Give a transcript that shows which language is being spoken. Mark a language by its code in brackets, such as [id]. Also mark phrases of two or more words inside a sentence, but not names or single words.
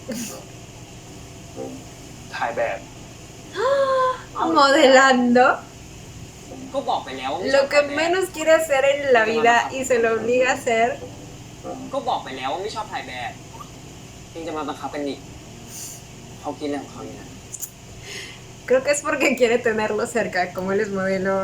[th] ถ่ายแบบ [es] Modelando. [th] ก็บอกไปแล้ว [es] Lo que menos quiere hacer en la vida y se lo obliga a hacer. [th] ก็บอกไปแล้วว่าไม่ชอบถ่ายแบบยังจะมาบังคับกันอีกเขาคิดเรื่องของเขาอยู่นะ [es] Con Creo que es porque quiere tenerlo cerca, como él es modelo.